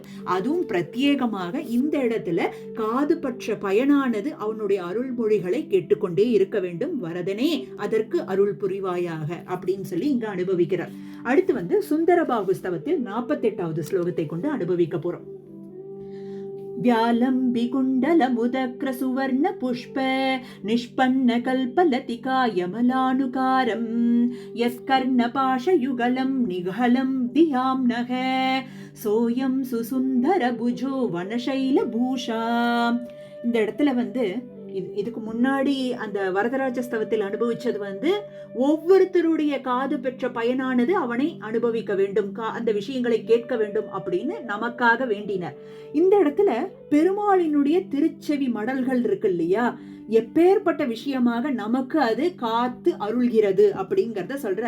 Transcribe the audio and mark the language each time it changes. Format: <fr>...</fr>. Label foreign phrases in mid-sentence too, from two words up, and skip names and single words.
<ta>அதுவும் பிரத்யேகமாக இந்த இடத்துல காது பற்ற பயனானது அவனுடைய அருள்மொழிகளை கேட்டுக்கொண்டே இருக்க வேண்டும். வரதனே அதற்கு அருள் புரிவாயாக அப்படின்னு சொல்லி இங்க அனுபவிக்கிறார். அடுத்து சுந்தரபாகுஸ்தவத்தில் 48வது ஸ்லோகத்தை கொண்டு அனுபவிக்க போறோம்.</ta> <sa>व्यालम्बि कुण्डलमुदक्र सुवर्ण पुष्प निष्पन्न कल्पलतिकायमलानुकारं यत्कर्णपाशयुगलं निगहलं धियां नः सोयं सुसुन्दर भुजो वनशैलभूषा.</sa> <ta>இந்த இடத்துல இதுக்கு முன்னாடி அந்த வரதராஜ ஸ்தவத்தில் அனுபவிச்சது வந்து ஒவ்வொருத்தருடைய காது பெற்ற பயனானது அவனை அனுபவிக்க வேண்டும், அந்த விஷயங்களை கேட்க வேண்டும் அப்படின்னு நமக்காக வேண்டினர். இந்த இடத்துல பெருமாளினுடைய திருச்செவி மடல்கள் இருக்கு இல்லையா, எப்பேற்பட்ட விஷயமாக நமக்கு அது காத்து அருள்கிறது அப்படிங்கறத சொல்றார்.</ta>